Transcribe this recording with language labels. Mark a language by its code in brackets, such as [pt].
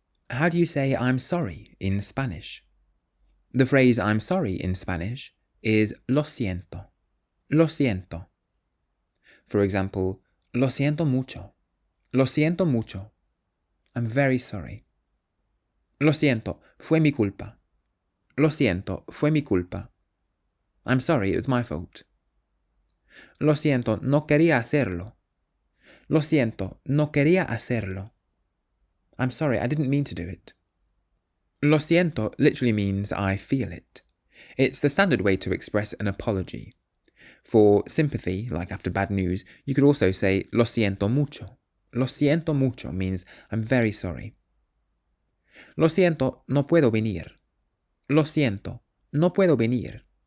[en] How do you say I'm sorry in Spanish? The phrase I'm sorry in Spanish is lo siento. [es] Lo siento. [en] For example, [es] lo siento mucho. Lo siento mucho. [en] I'm very sorry. [es] Lo siento, fue mi culpa. Lo siento, fue mi culpa. [en] I'm sorry, it was my fault. [es] Lo siento, no quería hacerlo. Lo siento, no quería hacerlo. [en] I'm sorry, I didn't mean to do it. Lo siento literally means I feel it. It's the standard way to express an apology. For sympathy, like after bad news, you could also say lo siento mucho. Lo siento mucho means I'm very sorry. [es] Lo siento, no puedo venir. Lo siento, no puedo venir.